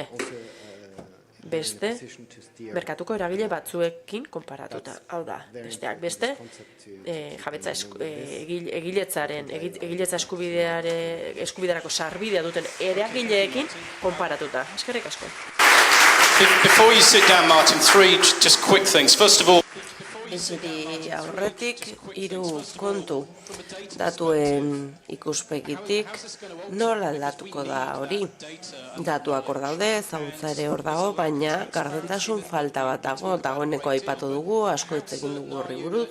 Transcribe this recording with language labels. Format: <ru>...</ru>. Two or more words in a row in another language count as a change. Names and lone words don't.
<eu>Beste, merkatuko eragile batzuekin konparatuta. Hau da, besteak beste, jabetza egiletza eskubiderako sarbidea duten eragileekin konparatuta. Eskerrik asko.</eu> <en>Before you sit down, Martin, 3 just quick things. First of all,</en> <eu>Ezeri aurretik 3 kontu datuen ikuspegitik nola aldatuko da hori. Datuak hor daude, ezagutza ere hor dago, baina gardentasun falta bat dagoeneko aipatu dugu, asko hitz egin dugu horri buruz.</eu>